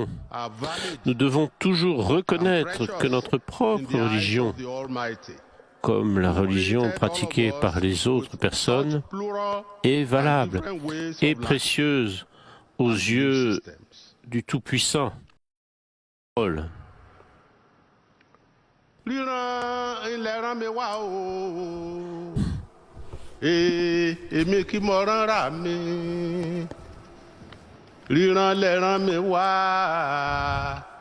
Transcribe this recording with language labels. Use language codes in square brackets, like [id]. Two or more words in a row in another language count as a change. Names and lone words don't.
[fr] Nous devons toujours reconnaître que notre propre religion, comme la religion pratiquée par les autres personnes, est valable et précieuse aux yeux du Tout-Puissant. [yo] Èmi kí mo rán ra mi ríran lẹ́ràn mi wá